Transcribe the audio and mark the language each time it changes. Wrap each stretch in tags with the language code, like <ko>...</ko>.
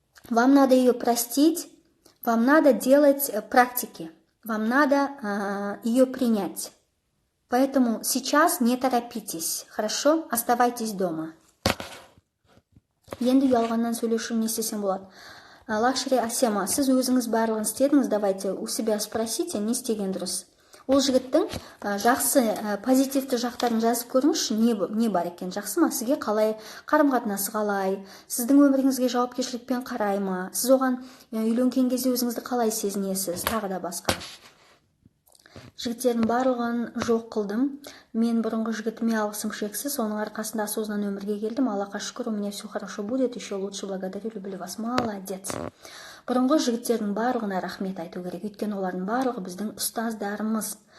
<ru>Вам надо ее простить, вам надо делать практики, вам надо ее принять. Поэтому сейчас не торопитесь, хорошо? Оставайтесь дома.</ru> <kk>Енді ұялғаннан сөйлеушім не істесем болады? Лакшри Асема, сіз өзіңіз барлығын істедіңіз,</kk> <ru>давайте у себя спросите,</ru> <kk>не істеген дұрыс. Ол жігіттің жақсы позитивті жақтарын жазып көріңізші, не бар екен, жақсы ма, сізге қалай қарым-қатынасы, қалай сіздің өміріңізге жауапкершілікпен қарай ма, сіз оған үйленген кезде өзіңізді қалай сезінесіз, тағы да басқа. Жігіттердің барлығын жоқ қылдым. Мен бұрынғы жігітіме алғысым шексіз, оның арқасында осознанно өмірге келдім. Аллахқа шүкір,</kk> <ru>у меня все хорошо будет, еще лучше, благодарю, люблю вас, молодец.</ru> <kk>Бұрынғы жігіттердің барлығына рахмет айту керек, өйткені олардың барлығы біздің ұстаздарымыз.</kk>